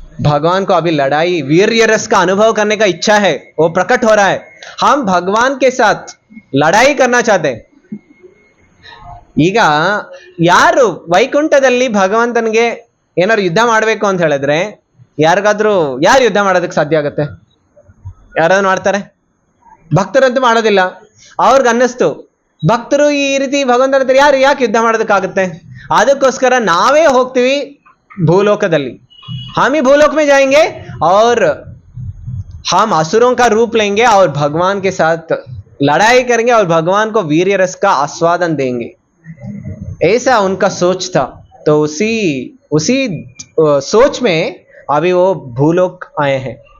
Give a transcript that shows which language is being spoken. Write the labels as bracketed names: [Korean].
[Hindi] भगवान को अभी लड़ाई, वीर्य रस का अनुभव करने का इच्छा है, वो प्रकट हो रहा है. हम भगवान के साथ लड़ाई करना चाहते हैं. [Kannada] ಈಗ ಯಾರು ವೈಕುಂಠದಲ್ಲಿ ಭಗವಂತನಿಗೆ ಏನಾದ್ರು ಯುದ್ಧ ಮಾಡಬೇಕು ಅಂತ ಹೇಳಿದ್ರೆ ಯಾರು ಯುದ್ಧ ಮಾಡೋದಕ್ಕೆ ಸಾಧ್ಯ ಆಗುತ್ತೆ? ಯಾರಾದ್ರೂ ಮಾಡ್ತಾರೆ? ಭಕ್ತರಂತೂ ಮಾಡೋದಿಲ್ಲ. ಅವ್ರಿಗೆ ಅನ್ನಿಸ್ತು ಭಕ್ತರು ಈ ರೀತಿ ಭಗವಂತನ ಹತ್ರ ಯಾಕೆ ಯುದ್ಧ ಮಾಡೋದಕ್ಕಾಗುತ್ತೆ? ಅದಕ್ಕೋಸ್ಕರ ನಾವೇ ಹೋಗ್ತೀವಿ ಭೂಲೋಕದಲ್ಲಿ. [Hindi] हम ही भूलोक में जाएंगे और हम असुरों का रूप लेंगे और भगवान के साथ लड़ाई करेंगे और भगवान को वीर्य रस का आस्वादन देंगे. ऐसा उनका सोच था. तो उसी सोच में अभी वो भूलोक आए हैं.